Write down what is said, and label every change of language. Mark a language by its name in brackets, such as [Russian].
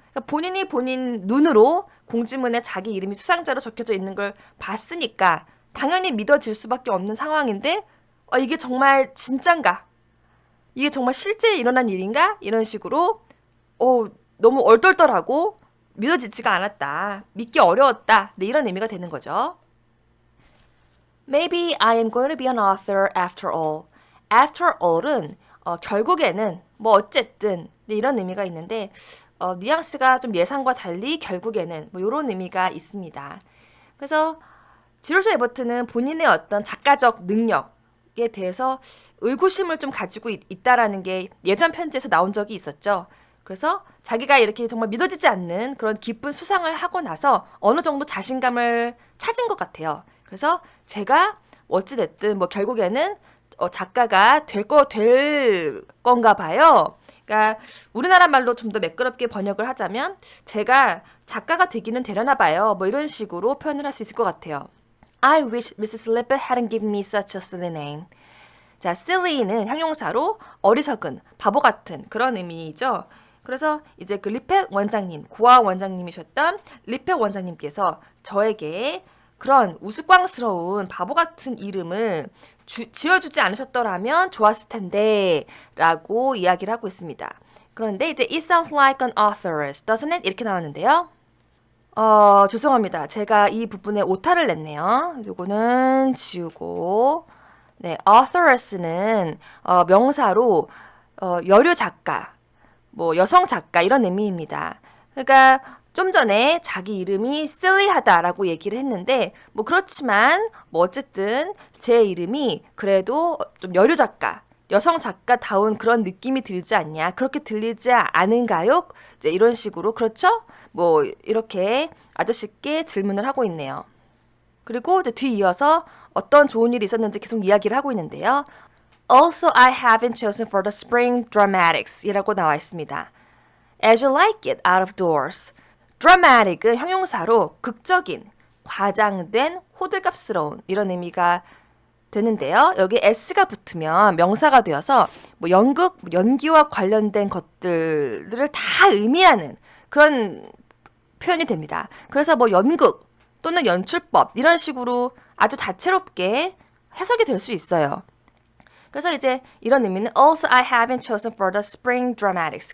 [Korean] 그러니까 본인이 본인 눈으로 공지문에 자기 이름이 수상자로 적혀져 있는 걸 봤으니까 당연히 믿어질 수밖에 없는 상황인데 이게 정말 진짠가? 이게 정말 실제 일어난 일인가? 이런 식으로 너무 얼떨떨하고 믿어지지가 않았다. 믿기 어려웠다. 네, 이런 의미가 되는 거죠. [English] Maybe I am going to be an author after all. [Korean] After all은 결국에는 뭐 어쨌든 네, 이런 의미가 있는데 뉘앙스가 좀 예상과 달리 결국에는 뭐 이런 의미가 있습니다. 그래서 지로자 에버튼은 본인의 어떤 작가적 능력에 대해서 의구심을 좀 가지고 있다라는 게 예전 편지에서 나온 적이 있었죠. 그래서 자기가 이렇게 정말 믿어지지 않는 그런 기쁜 수상을 하고 나서 어느 정도 자신감을 찾은 것 같아요. 그래서 제가 어찌됐든 뭐 결국에는 작가가 될 건가 봐요. 그러니까 우리나라 말로 좀 더 매끄럽게 번역을 하자면 제가 작가가 되기는 되려나 봐요. 뭐 이런 식으로 표현을 할 수 있을 것 같아요. [English] I wish Mrs. Lippett hadn't given me such a silly name. [Korean] 자, silly는 형용사로 어리석은, 바보 같은 그런 의미죠. 그래서 이제 그 리펫 원장님, 고아 원장님이셨던 리펫 원장님께서 저에게 그런 우스꽝스러운 바보 같은 이름을 지어주지 않으셨더라면 좋았을 텐데 라고 이야기를 하고 있습니다. 그런데 이제 [English] It sounds like an authoress, doesn't it? [Korean] 이렇게 나왔는데요. 죄송합니다. 제가 이 부분에 오타를 냈네요. 요거는 지우고 네, authoress는 명사로 여류 작가, 뭐 여성 작가 이런 의미입니다. 그러니까 좀 전에 자기 이름이 silly하다라고 얘기를 했는데 뭐 그렇지만 뭐 어쨌든 제 이름이 그래도 좀 여류 작가, 여성 작가다운 그런 느낌이 들지 않냐? 그렇게 들리지 않은가요? 이제 이런 식으로 그렇죠? 뭐 이렇게 아주 쉽게 질문을 하고 있네요. 그리고 이제 뒤이어서 어떤 좋은 일이 있었는지 계속 이야기를 하고 있는데요. [English] Also, I have been chosen for the spring dramatics [Korean] 이라고 나와 있습니다. [English] As you like it out of doors. [Korean] dramatic은 형용사로 극적인, 과장된, 호들갑스러운 이런 의미가 되는데요. 여기 s가 붙으면 명사가 되어서 뭐 연극, 연기와 관련된 것들을 다 의미하는 그런 표현이 됩니다. 그래서 뭐 연극 또는 연출법 이런 식으로 아주 다채롭게 해석이 될 수 있어요. 그래서 이제 이런 의미는 [English] Also I have been chosen for the spring dramatics.